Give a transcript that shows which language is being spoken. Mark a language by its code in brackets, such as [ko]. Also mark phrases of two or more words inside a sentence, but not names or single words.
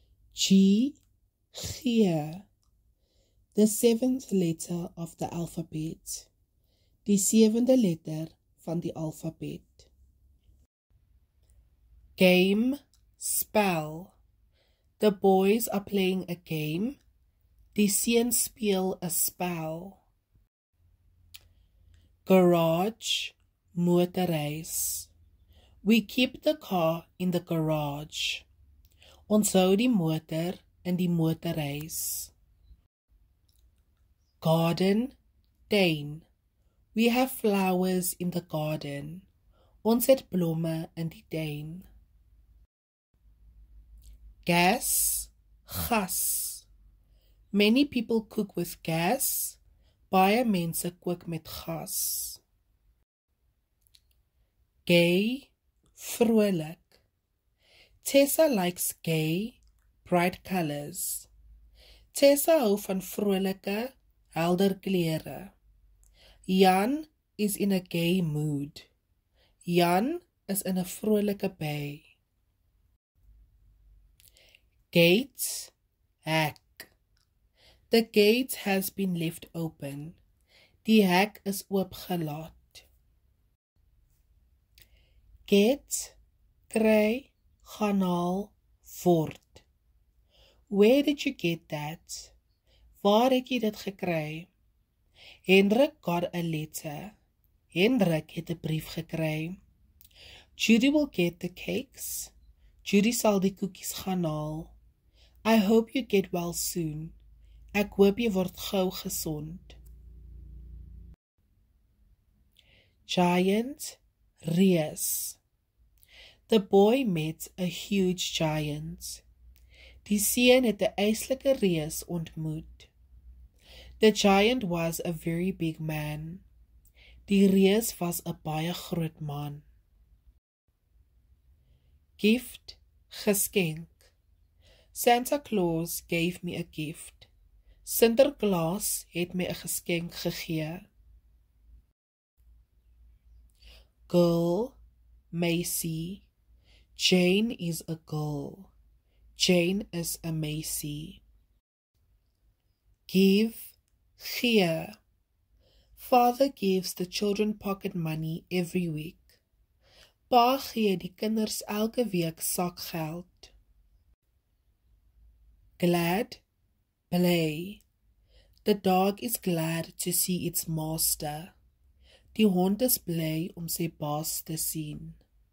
[en] G, G, the seventh letter of the alphabet. [af] Die sewende letter van die alfabet. [en] Game, spel. The boys are playing a game. [af] Die seuns speel 'n spel. [en] Garage, motorhuis. We keep the car in the garage. [af] Ons hou die motor in die motorhuis. [en] Garden, tuin. We have flowers in the garden. [af] Ons het blomme in die tuin. [en] Gas, gas. Many people cook with gas. [af] Baie mense kook met gas. Gay, vrolik. [en] Tessa likes gay, bright colors. [af] Tessa hou van vrolike, helder klere. [en] Jan is in a gay mood. [af] Jan is in 'n vrolike bui. [en] Gate, hek. The gate has been left open. [af] Die hek is oopgelaat. Get, kry, gaan haal, word. [en] Where did you get that? [af] Waar het jy dit gekry? [en] Hendrik got a letter. [af] Hendrik het 'n brief gekry. [en] Judy will get the cakes. [af] Judy sal die koekies gaan haal. [en] I hope you get well soon. [af] Ek hoop jy word gou gesond. [en] Giant, reus. The boy met a huge giant. [af] Die seun het 'n eislike reus ontmoet. [en] The giant was a very big man. [af] Die reus was 'n baie groot man. [en] Gift, geskenk. Santa Claus gave me a gift. [af] Sinterklaas het my 'n geskenk gegee. [en] Girl, Macy. Jane is a girl. Jane is a Macy. Give, gee. Father gives the children pocket money every week. [af] Pa gee die kinders elke week sakgeld. [en] Glad, bly. The dog is glad to see its master. [af] Die hond is bly om sy baas te sien.